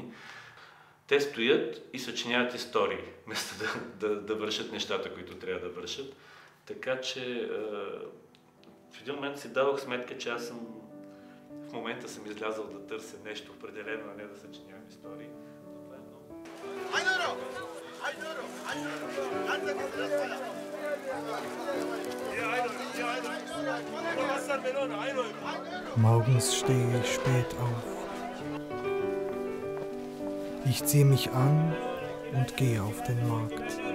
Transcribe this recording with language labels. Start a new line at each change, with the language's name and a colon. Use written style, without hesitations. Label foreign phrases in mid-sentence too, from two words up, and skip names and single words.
Bulgarian: Те стоят и съчиняват истории, вместо да вършат нещата, които трябва да вършат. Така че в един момент си давах сметка, че аз в момента съм излязъл да търся нещо определено, а не да съчинявам истории. Но това е много...
German: Morgens stehe ich spät auf. Ich ziehe mich an und gehe auf den Markt.